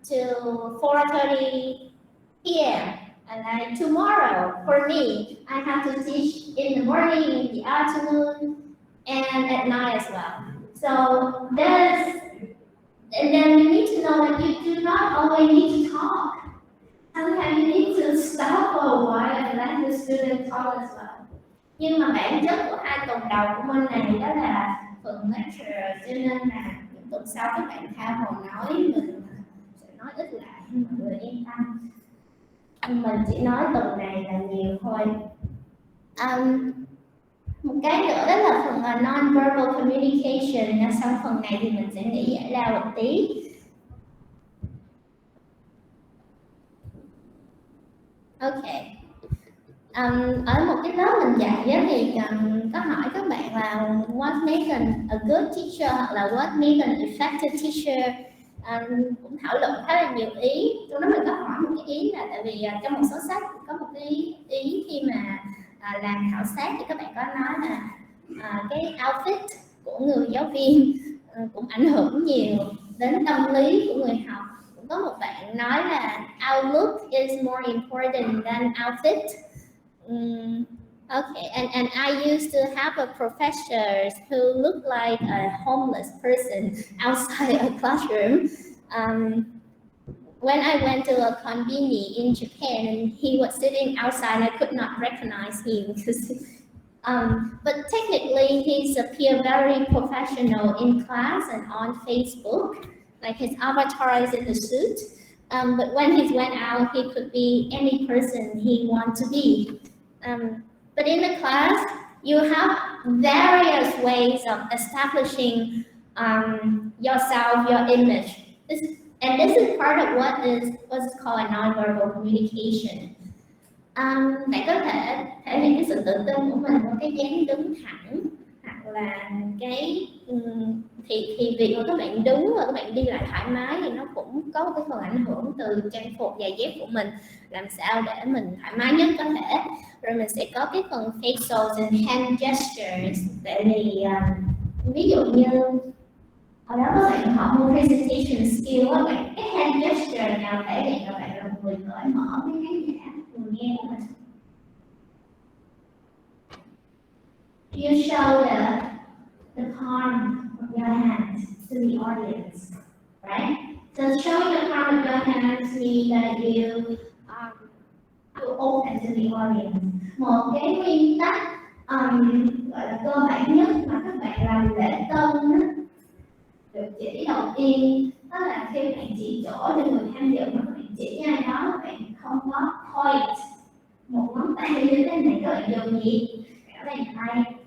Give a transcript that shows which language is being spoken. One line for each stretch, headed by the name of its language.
English: to 4:30 p.m. And then tomorrow, for me, I have to teach in the morning, in the afternoon, and at night as well. So and then you need to know that you do not always need to talk. Sometimes you need to stop for a while and let the student talk as well.
Vietnamese: Nhưng mà bản chất của 2 tuần đầu của môn này đó là phần lecture, cho nên là những tuần sau các bạn tha hồ nói, mình sẽ nói ít lại, mọi người yên tâm. Mình chỉ nói tuần này là nhiều thôi. Một cái nữa đó là phần non-verbal communication. Sau phần này thì mình sẽ nghỉ giải lao một tí. Ok. Ở một cái lớp mình dạy á, thì có hỏi các bạn là
English: what makes a good teacher
Vietnamese: hoặc là
English: what makes an effective teacher.
Vietnamese: Cũng thảo luận khá là nhiều ý. Trong đó mình có hỏi một cái ý là tại vì trong một số sách có một cái ý khi mà làm khảo sát thì các bạn có nói là cái outfit của người giáo viên cũng ảnh hưởng nhiều đến tâm lý của người học. Cũng có một bạn nói là
English: outlook is more important than outfit. Okay, and I used to have a professor who looked like a homeless person outside a classroom. When I went to a konbini in Japan, and he was sitting outside, I could not recognize him. But technically, he's appear very professional in class and on Facebook. Like his avatar is in the suit. But when he went out, he could be any person he wants to be. But in the class, you have various ways of establishing yourself, your image. This is part of what's called a non-verbal communication.
Vietnamese: Bạn có thể thể hiện cái sự tự tin của mình bằng cái dáng đứng thẳng, hoặc là cái thì việc mà các bạn đứng và các bạn đi lại thoải mái thì nó cũng có một cái phần ảnh hưởng từ trang phục, giày dép của mình, làm sao để mình thoải mái nhất có thể. Rồi mình sẽ có cái phần facial and hand gestures. Tại vì ví dụ như hồi đó các bạn học một presentation skill á, bạn cái hand gesture nào thể hiện là bạn là một người cởi mở với khán giả, người nghe của mình.
English: You show the palm of your hands to the audience, right? So showing the palm of your hands means that you open to the audience.
Vietnamese: Một cái nguyên tắc gọi là cơ bản nhất mà các bạn làm lễ tân được chỉ đầu tiên, đó là khi bạn chỉ chỗ cho người tham dự mà bạn chỉ ai đó, bạn không có point một ngón tay như thế này, các bạn dùng gì? Các bạn tay.